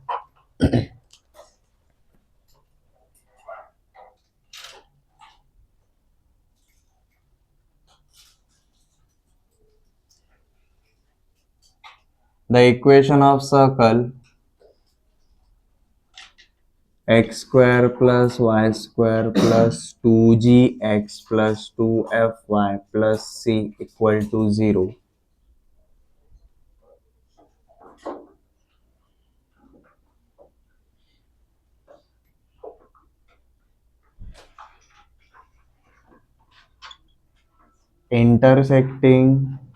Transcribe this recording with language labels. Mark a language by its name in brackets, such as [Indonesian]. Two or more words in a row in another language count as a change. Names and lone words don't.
[English] The equation of circle x square plus y square plus 2gx plus 2fy plus c equal to 0 intersecting